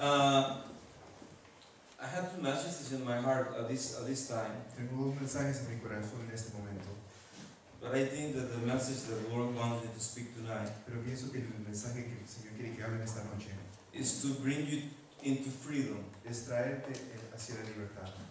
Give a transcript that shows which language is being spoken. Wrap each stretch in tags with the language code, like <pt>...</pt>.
<en>I had 2 messages in my heart at this time,</en> <es>Tengo 2 mensajes en mi corazón en este momento,</es> <en>but I think that the message that the Lord wanted me to speak tonight</en> <es>pero pienso que el mensaje que el Señor quiere que hable esta noche</es> <en>is to bring you into freedom.</en> <es>es traerte hacia la libertad.</es>